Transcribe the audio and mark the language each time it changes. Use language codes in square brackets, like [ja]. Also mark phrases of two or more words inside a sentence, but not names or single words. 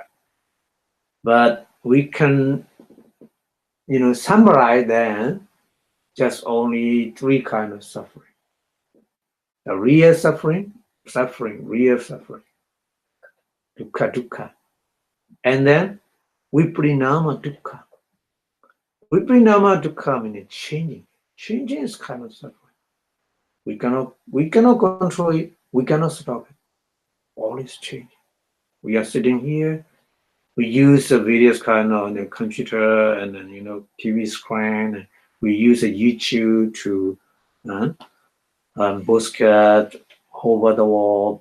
[en] But we can, summarize them just only 3 kinds of suffering. The real suffering, real suffering, dukkha. And then [pi] Viparinama dukkha. Viparinama dukkha [en] means changing. Changing is kind of suffering. We cannot control it. We cannot stop it. Always changing. We are sitting here. We use the various kind of computer and then TV screen. We use a YouTube to postcard over the wall.